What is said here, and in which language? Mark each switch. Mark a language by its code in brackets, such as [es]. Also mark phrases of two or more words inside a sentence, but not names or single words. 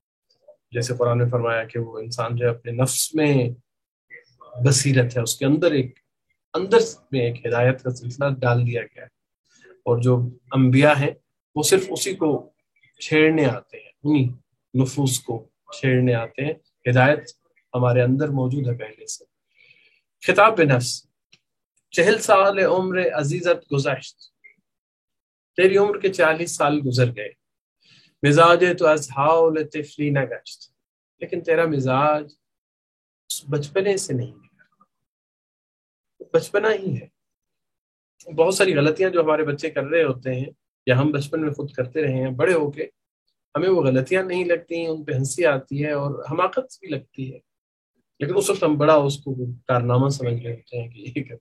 [ur] جیسے قرآن نے فرمایا کہ وہ انسان جو ہے اپنے نفس میں بصیرت ہے، اس کے اندر ایک ہدایت کا سلسلہ ڈال دیا گیا ہے، اور جو انبیاء ہیں وہ صرف اسی کو چھیڑنے آتے ہیں، انہی نفوس کو چھیڑنے آتے ہیں. ہدایت ہمارے اندر موجود ہے پہلے سے. [fa] خطاب بے نفس. 40 سال عمر عزیزت گزشت، [ur] تیری عمر کے 40 سال گزر گئے. [fa] مزاج تو از حال طفلی نگشت، [ur] لیکن تیرا مزاج بچپنے سے نہیں ہے، بچپنا ہی ہے. بہت ساری غلطیاں جو ہمارے بچے کر رہے ہوتے ہیں یا ہم بچپن میں خود کرتے رہے ہیں، بڑے ہو کے ہمیں وہ غلطیاں نہیں لگتی، ان پہ ہنسی آتی ہے اور حماقت بھی لگتی ہے، لیکن اس وقت ہم بڑا اس کو کارنامہ سمجھ رہے ہوتے ہیں کہ یہ کرتے.